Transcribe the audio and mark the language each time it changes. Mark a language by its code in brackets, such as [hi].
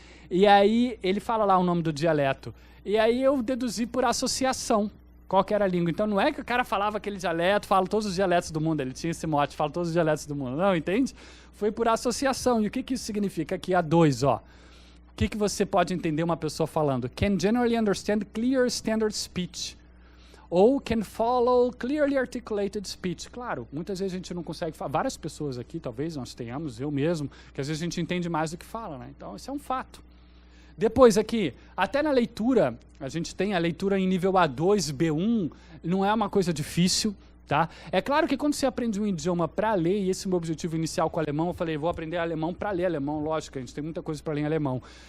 [pt] E aí ele fala lá o nome do dialeto. E aí eu deduzi por associação qual que era a língua. Então não é que o cara falava aquele dialeto, fala todos os dialetos do mundo, ele tinha esse mote, fala todos os dialetos do mundo. Não, entende? Foi por associação. E o que isso significa? Aqui, A2, ó. O que você pode entender uma pessoa falando? [en] Can generally understand clear standard speech. [pt] Ou [en] can follow clearly articulated speech. [pt] Claro, muitas vezes a gente não consegue falar. Várias pessoas aqui, talvez nós tenhamos, eu mesmo, que às vezes a gente entende mais do que fala, né? Então, isso é um fato. Depois aqui, até na leitura, a gente tem a leitura em nível A2, B1, não é uma coisa difícil, tá? É claro que quando você aprende um idioma para ler, e esse é o meu objetivo inicial com o alemão, eu falei, vou aprender alemão para ler alemão, lógico, a gente tem muita coisa para ler em alemão.